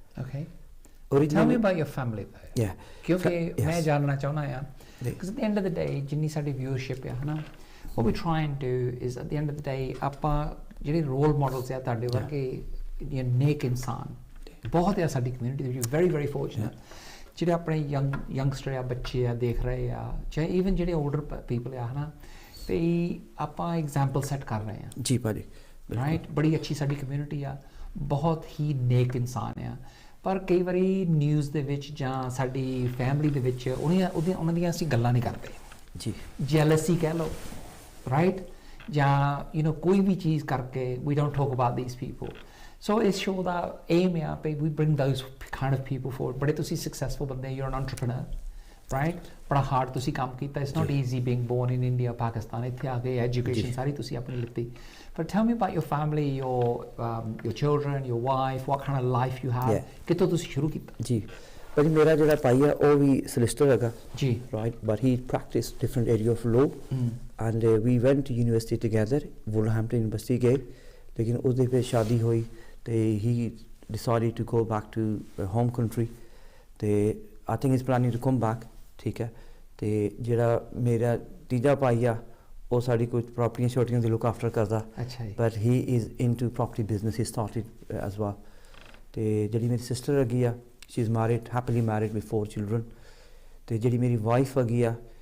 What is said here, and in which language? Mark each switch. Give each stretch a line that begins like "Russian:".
English: okay tell me about your family
Punjabi: ਕਿਉਂਕਿ ਮੈਂ ਜਾਣਨਾ ਚਾਹੁੰਦਾ ਆ
English: because at the end of the day
Punjabi: ਜਿੰਨੀ ਸਾਡੀ ਵਿਊਅਰਸ਼ਿਪ ਆ ਹਨਾ
English: what we try and do is at the end of the day
Punjabi: ਆਪਾਂ ਜਿਹੜੇ ਰੋਲ ਮਾਡਲਸ ਆ ਤੁਹਾਡੇ ਵਰਗੇ ਨੇਕ ਇਨਸਾਨ ਬਹੁਤ ਆ ਸਾਡੀ ਕਮਿਊਨਿਟੀ ਦੇ ਵਿੱਚ ਵੈਰੀ ਵੈਰੀ ਫੋਰਚੂਨੇਟ ਜਿਹੜੇ ਆਪਣੇ ਯੰਗਸਟਰ ਆ ਬੱਚੇ ਆ ਦੇਖ ਰਹੇ ਆ ਚਾਹੇ ਈਵਨ ਜਿਹੜੇ 올ਡਰ ਪੀਪਲ ਆ ਹਨਾ ਤੇ ਆਪਾਂ ਐਗਜ਼ਾਮਪਲ ਸੈੱਟ ਕਰ ਰਹੇ ਆ ਜੀ ਭਾਜੀ ਰਾਈਟ ਬੜੀ ਅੱਛੀ ਸਾਡੀ ਕਮਿਊਨਿਟੀ ਆ ਬਹੁਤ ਹੀ ਨੇਕ ਇਨਸਾਨ ਆ ਪਰ ਕਈ ਵਾਰੀ ਨਿਊਜ਼ ਦੇ ਵਿੱਚ ਜਾਂ ਸਾਡੀ ਫੈਮਿਲੀ ਦੇ ਵਿੱਚ ਉਹਨਾਂ ਦੀਆਂ ਅਸੀਂ ਗੱਲਾਂ ਨਹੀਂ ਕਰਦੇ ਜੀ ਜੈਲਸੀ ਕਹਿ ਲਓ ਰਾਈਟ ਜਾਂ ਕੋਈ ਵੀ ਚੀਜ਼ ਕਰਕੇ
English: we don't talk about these people so it's show ਦਾ aim ਆ we bring those kind of people forward
Punjabi: ਬੜੇ ਤੁਸੀਂ
English: successful ਬੰਦੇ you're an entrepreneur right ਬੜਾ hard
Punjabi: ਤੁਸੀਂ ਕੰਮ ਕੀਤਾ
English: it's not easy being born in India Pakistan ਇੱਥੇ ਆ ਕੇ education
Punjabi: ਸਾਰੀ ਤੁਸੀਂ ਆਪਣੀ ਲਿੱਤੀ
English: but tell me about your family your children your wife what kind of life you have
Punjabi: ਕਿੱਥੋਂ ਤੁਸੀਂ ਸ਼ੁਰੂ ਕੀਤਾ ਜੀ ਭਾਜੀ ਮੇਰਾ ਜਿਹੜਾ ਭਾਈ ਆ ਉਹ ਵੀ solicitor ਹੈਗਾ ਜੀ
English: right but he practiced different area of law and we went to university together Wolverhampton University ਗਏ
Punjabi: ਲੇਕਿਨ ਉਹਦੇ ਫਿਰ ਸ਼ਾਦੀ ਹੋਈ ਤੇ
English: he decided to go back to home country
Punjabi: ਤੇ
English: I think he's planning to come back
Punjabi: ਠੀਕ ਹੈ ਤੇ ਜਿਹੜਾ ਮੇਰਾ ਤੀਜਾ ਭਾਈ ਆ ਉਹ ਸਾਡੀ ਕੁਝ ਪ੍ਰਾਪਰਟੀਆਂ ਛੋਟੀਆਂ ਦੀ ਲੁੱਕ ਆਫਟਰ ਕਰਦਾ
English: but he is into property business he started as well
Punjabi: ਤੇ ਜਿਹੜੀ ਮੇਰੀ ਸਿਸਟਰ ਹੈਗੀ ਆ
English: she's married happily married with 4 children
Punjabi: ਤੇ ਜਿਹੜੀ ਮੇਰੀ ਵਾਈਫ ਹੈਗੀ ਆ